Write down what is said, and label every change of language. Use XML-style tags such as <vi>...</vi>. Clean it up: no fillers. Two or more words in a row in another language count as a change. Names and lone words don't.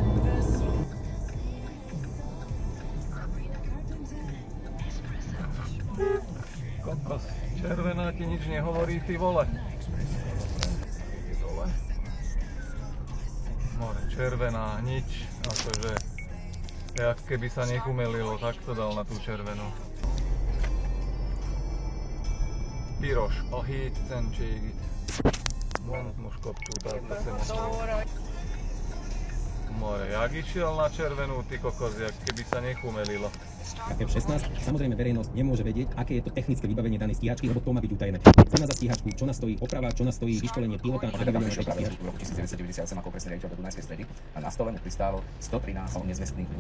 <sk>Kokos, červená ti nič nehovorí, ty vole. More, červená, nič. Akože, jak keby sa nechumelilo, tak to dal na tú červenú.</sk> <hu>Piros, a hét szentségit. Mond most kapcsoltál a szemet.</hu> <sk>More, jak išiel na červenú, ty kokos, jak keby sa nechumelilo. F-16, samozrejme verejnosť nemôže vedieť, aké je to technické vybavenie danej stíhačky, lebo to má byť utajené. Cena za stíhačku, čo nás stojí oprava, čo nás stojí vyškolenie pilota a vybavenie tejto stíhačky. V roku 1998 ako presný riaditeľ do Dunajskej stredy a na stole mu pristálo 113 nezvestných ľudí.</sk>